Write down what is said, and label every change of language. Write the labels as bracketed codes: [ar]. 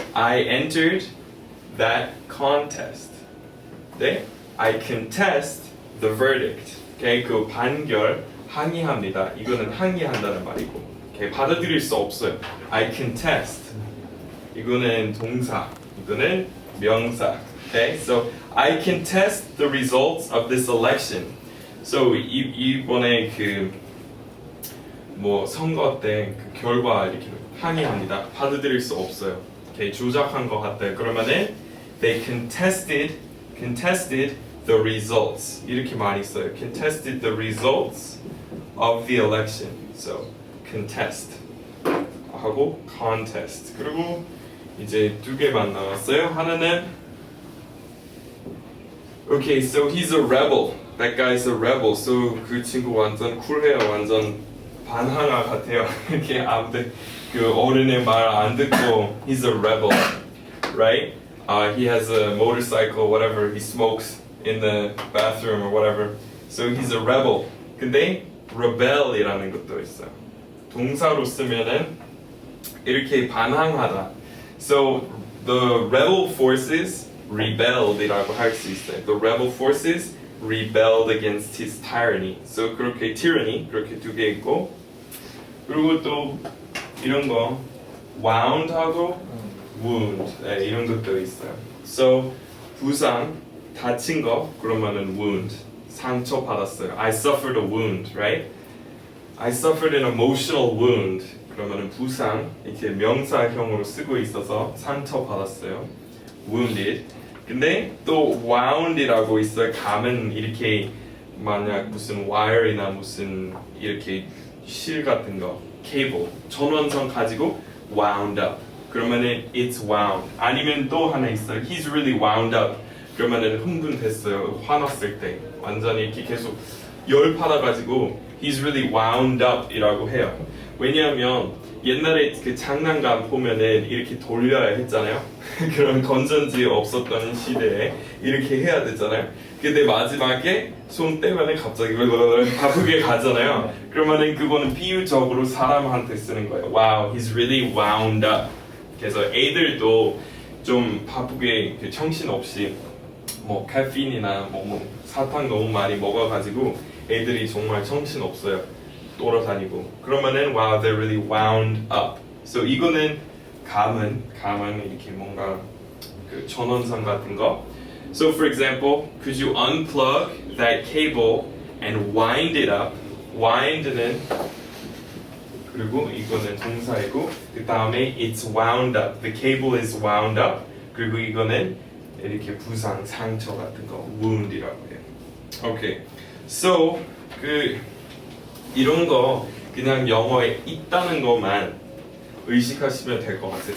[en] I entered that contest. [ko] 네? [en] I contest the verdict. [ko] Okay, 그 판결 항의합니다. 이거는 항의한다는 말이고. Okay, 받아들일 수 없어요. [en] I contest. [ko] 이거는 동사. 이거는 명사. [en] Okay, so I contest the results of this election. [ko] So 이번에 그 뭐 선거 때 그 결과 이렇게 항의합니다. 받아들일 수 없어요. Okay, 조작한 것 같아요. 그러면은 [en] they contested the results. [ko] 이렇게 많이 써요. [en] Contested the results of the election. So contest 하고 contest. [ko] 그리고 이제 두 개만 남았어요. 하나는 [en] okay, so he's a rebel. That guy's a rebel. [ko] So 그 친구 완전 쿨해요. 완전 반항아 같아요. 이렇게 아무튼 그 어른의 말 안 듣고 [en] he's a rebel, right? He has a motorcycle, whatever. He smokes in the bathroom or whatever. So he's a rebel. [ko] 근데 rebel이라는 것도 있어요. 동사로 쓰면은 이렇게 반항하다. [en] So the rebel forces rebelled [ko] 이라고 할 수 있어요. [en] The rebel forces rebelled against his tyranny. [ko] So 그렇게 tyranny 그렇게 두 개 있고, 그리고 또 이런 거 wound하고 wound 이런 것도 있어요. So 부상 다친 거 그러면은 wound 상처 받았어요. [en] I suffered a wound, right? I suffered an emotional wound. [ko] 그러면은 부상 이렇게 명사형으로 쓰고 있어서 상처 받았어요. Wounded. 근데 또 wound이라고 있어요. 감은 이렇게 만약 무슨 wire이나 무슨 이렇게 실 같은 거, 케이블, 전원선 가지고 wound up. 그러면은 [en] it's wound. [ko] 아니면 또 하나 있어요. [en] He's really wound up. [ko] 그러면은 흥분됐어요. 화났을 때 완전히 이렇게 계속 열 받아가지고 [en] he's really wound up [ko] 이라고 해요. 왜냐하면 옛날에 그 장난감 보면은 이렇게 돌려야 했잖아요. 그런 건전지 없었던 시대에 이렇게 해야 되잖아요. 근데 마지막에 손 떼면은 갑자기 바쁘게 가잖아요. 그러면은 그거는 비유적으로 사람한테 쓰는 거예요. [en] Wow, he's really wound up. [ko] 그래서 애들도 좀 바쁘게 그 정신없이 뭐 카페인이나 뭐 사탕 너무 많이 먹어가지고 애들이 정말 정신 없어요. 돌아다니고 그러면은 [en] wow they're really wound up. [ko] So 이거는 감은 이렇게 뭔가 그 전원선 같은 거. [en] So for example, could you unplug that cable and wind it up? [ko] wind는 그리고 이거는 동사이고 그 다음에 [en] it's wound up. The cable is wound up. [ko] 그리고 이거는 이렇게 부상, 상처 같은 거 wound이라고 해요. [en] Okay. [ko] So 그 이런 거 그냥 영어에 있다는 것만 의식하시면 될 것 같아요.